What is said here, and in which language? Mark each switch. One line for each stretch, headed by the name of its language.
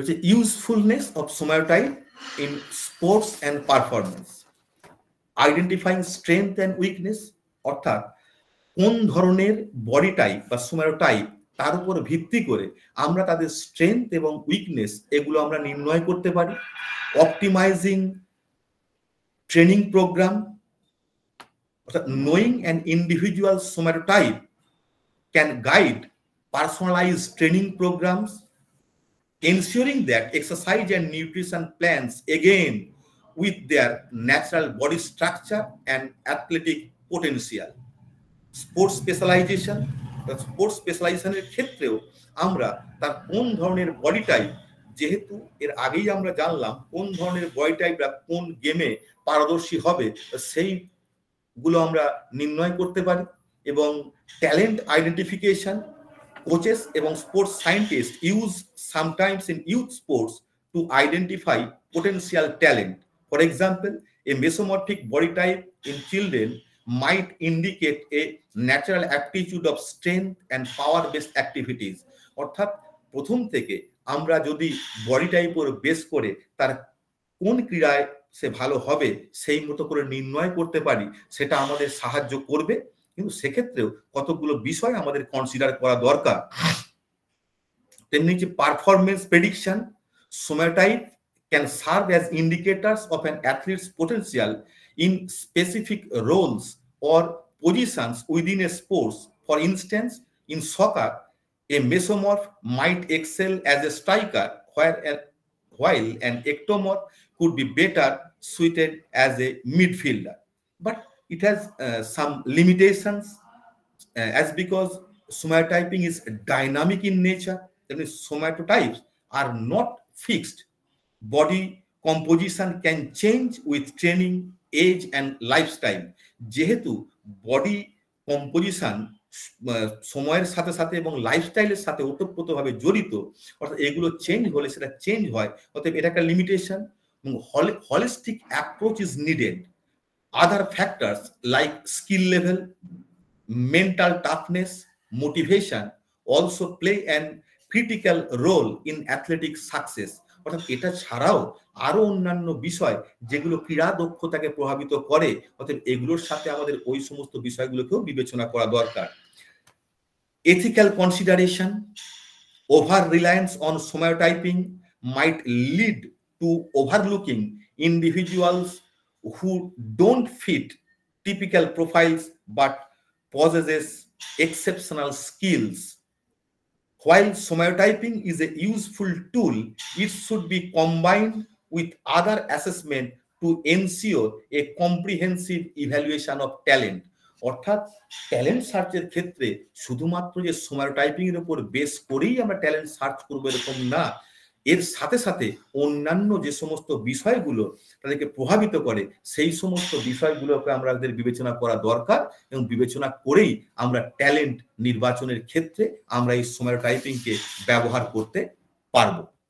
English: usefulness of somatype in sports and performance, identifying strength and weakness,
Bangla: অর্থাৎ কোন ধরনের body type বা সোমাটোটাইপ তার উপর ভিত্তি করে আমরা তাদের স্ট্রেংথ এবং উইকনেস এগুলো আমরা নির্ণয় করতে পারি।
English: optimising training programme,
Bangla: অর্থাৎ
English: Knowing an individual somatotype can guide personalised training programmes, ensuring that exercise and nutrition plans again with their natural body structure and athletic potential.
Bangla: Sports specialization, sports স্পেশালাইজেশনের ক্ষেত্রেও আমরা তার কোন ধরনের বডি টাইপ, যেহেতু এর আগেই আমরা জানলাম কোন ধরনের বডি টাইপরা কোন গেমে পারদর্শী হবে সেইগুলো আমরা নির্ণয় করতে পারি। এবং
English: Talent identification, coaches এবং sports scientists use sometimes in youth sports to identify potential talent. For example, a mesomorphic body type in children might indicate a natural aptitude of strength and power-based activities.
Bangla: অর্থাৎ প্রথম থেকে আমরা যদি body টাইপের base করে তার কোন ক্রীড়ায় সে ভালো হবে সেই মতো করে নির্ণয় করতে পারি, সেটা আমাদের সাহায্য করবে। কিন্তু সেক্ষেত্রেও কতগুলো বিষয় আমাদের কনসিডার করা দরকার। তেমনি যে
English: Performance prediction, somatotype can serve as indicators of an athlete's potential in specific roles or positions within a sports. For instance, in soccer a mesomorph might excel as a striker while an ectomorph could be better suited as a midfielder. But it has some limitations as because somatotyping is dynamic in nature. That means somatotypes are not fixed. Body composition can change with training, age and lifestyle.
Bangla: যেহেতু body composition সময়ের সাথে সাথে এবং লাইফস্টাইলের সাথে ওতপ্রোতভাবে জড়িত, অর্থাৎ এগুলো চেঞ্জ হলে সেটা চেঞ্জ হয়, অতএব এটা একটা লিমিটেশন। এবং
English: holistic approach is needed. Other factors like skill level, mental toughness, motivation also play an critical role in athletic success.
Bangla: অর্থাৎ এটা ছাড়াও আরো অন্যান্য বিষয় যেগুলো ক্রীড়া দক্ষতাকে প্রভাবিত করে, অর্থাৎ এগুলোর সাথে আমাদের ওই সমস্ত বিষয়গুলোকেও বিবেচনা করা দরকার।
English: Ethical consideration, over reliance on somatotyping might lead to overlooking individuals who don't fit typical profiles but possesses exceptional skills. While somatotyping is a useful tool, it should be combined with other assessment to ensure a comprehensive evaluation of talent.
Bangla: অর্থাৎ talent সার্চের ক্ষেত্রে শুধুমাত্র যে somatotyping এর উপর base করেই আমরা talent search করবো এরকম না, এর সাথে সাথে অন্যান্য যে সমস্ত বিষয়গুলো তাদেরকে প্রভাবিত করে সেই সমস্ত বিষয়গুলোকে আমাদের বিবেচনা করা দরকার, এবং বিবেচনা করেই আমরা ট্যালেন্ট নির্বাচনের ক্ষেত্রে আমরা এই somatotypingকে ব্যবহার করতে পারবো।